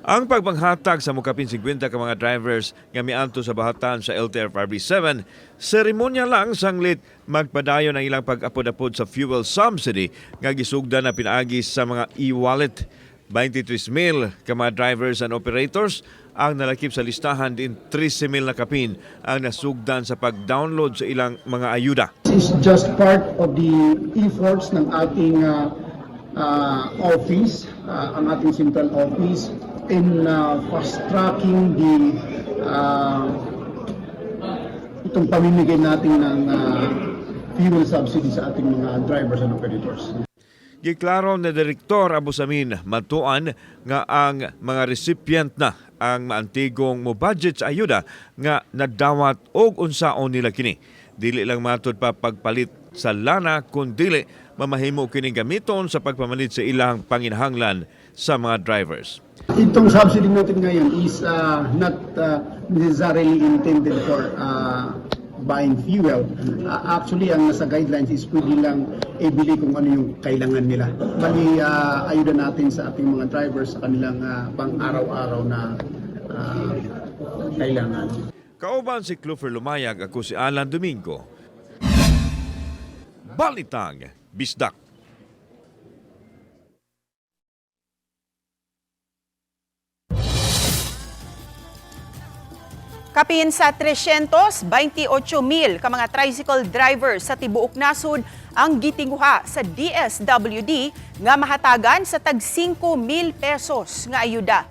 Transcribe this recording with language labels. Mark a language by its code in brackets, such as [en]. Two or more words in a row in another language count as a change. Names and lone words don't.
[ceb] Ang pagbanghatag sa mukapin 50 ka mga drivers nga miadto sa bahatan sa LTFRB 7, seremonya lang sanglit magpadayon ang ilang pag-apod-apod sa fuel subsidy nga gisugdan na pinaagi sa mga e-wallet. 23,000 ka mga [en] drivers and operators [ceb] ang nalakip sa listahan din 13,000 na kapin ang nasugdan sa pag-download sa ilang mga ayuda. [en] This is just part of the efforts [tl] ng ating office, ang ating [en] central office in fast-tracking the [tl] itong pamimigay natin ng fuel subsidy sa ating mga [en] drivers and operators. [ceb] Giklaro ni Direktor Abu Samin matuan nga ang mga recipient na ang maantigong mo budget sa ayuda nga nadawat og unsaon nila kini. Dili lang matud pa pagpalit sa lana kundi mamahimo kining gamiton sa pagpamalit sa ilang panginahanglan sa mga drivers. [tl] Itong subsidy natin ngayon [en] is not necessarily intended for buying fuel. Actually, [tl] ang nasa guidelines is pwede lang ibili kung ano yung kailangan nila. Bali, ayuda natin sa ating mga drivers sa kanilang pang-araw-araw na kailangan. [ceb] Kauban si Clufer Lumayag, ako si Alan Domingo. Balitang Bisdak. Kapin sa 328,000 ka mga tricycle drivers sa tibuok nasod ang gitinguha sa DSWD nga mahatagan sa tag 5,000 pesos nga ayuda.